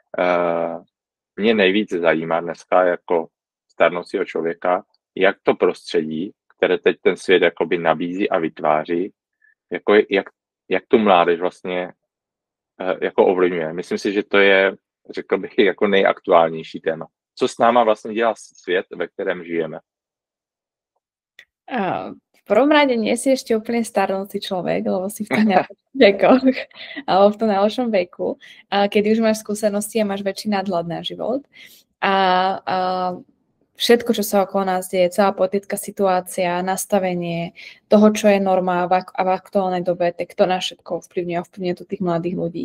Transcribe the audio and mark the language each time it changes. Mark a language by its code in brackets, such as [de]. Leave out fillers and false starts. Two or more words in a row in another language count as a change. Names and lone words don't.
[cs] Mě nejvíc zajímá dneska jako starnoucího člověka, jak to prostředí, které teď ten svět jakoby nabízí a vytváří, jak tu mládež vlastně jako ovlivňuje. Myslím si, že to je, řekl bych, jako nejaktuálnější téma. Co s náma vlastně dělá svět, ve kterém žijeme? [sk] V prvom rade nie si ešte úplne starnúci človek, lebo si v tých najlepších vekoch, alebo v tom najlepšom veku, kedy už máš skúsenosti a máš väčší nadhľad na život. A všetko, čo sa okolo nás deje, celá politická situácia, nastavenie toho, čo je norma v aktuálnej dobe, tak to na všetko ovplyvňuje to tých mladých ľudí.